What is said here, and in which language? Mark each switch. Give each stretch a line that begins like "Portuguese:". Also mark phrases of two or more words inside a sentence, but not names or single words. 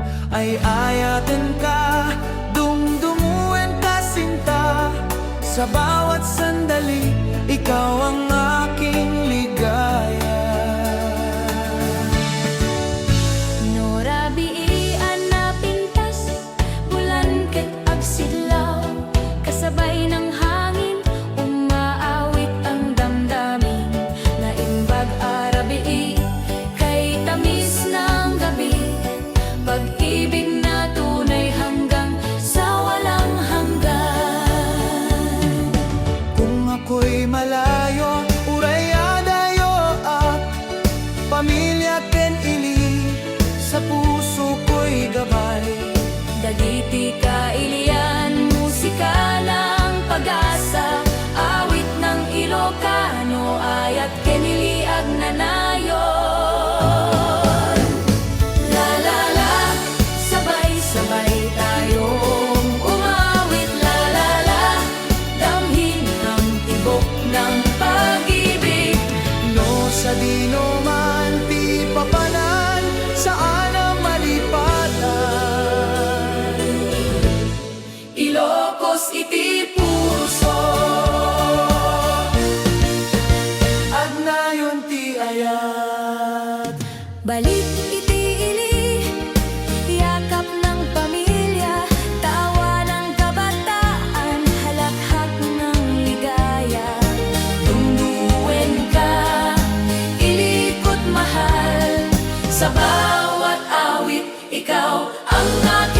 Iloko: Ay ayatin ka, dungdunguin ka sinta.
Filipino: Sa bawat sandali, ikaw ang aking ligaya.
Iloko: Norabiian na pintas, bulan ket agsidlaw,
Filipino: kasabay ng hangin, umaawit ang damdamin.
Iloko: Naimbag arabii,
Filipino: kay tamis ng gabi, pag-ibig na tunay hanggang sa walang hanggan. Kung ako'y malayo,
Iloko: uraya dayo at pamilya ken ili,
Filipino: sa puso ko'y gabay.
Iloko: Dagiti kailian,
Filipino: musika ng pag-asa, awit ng Ilocano,
Iloko: ayat kenili agnanayon. La la la,
Filipino: sabay-sabay tayong umawit. La la la, damhin ang tibok ng pag-ibig.
Iloko: No sa dino man ti papanan, saan ang malipatan. Ilocos iti puso, Agnayon ti ayat. balik iti ili,
Filipino: yakap ng pamilya, tawa ng kabataan, halakhak ng ligaya.
Iloko: Dungdungin ka,
Filipino: ilikot mahal, sa bawat awit, ikaw ang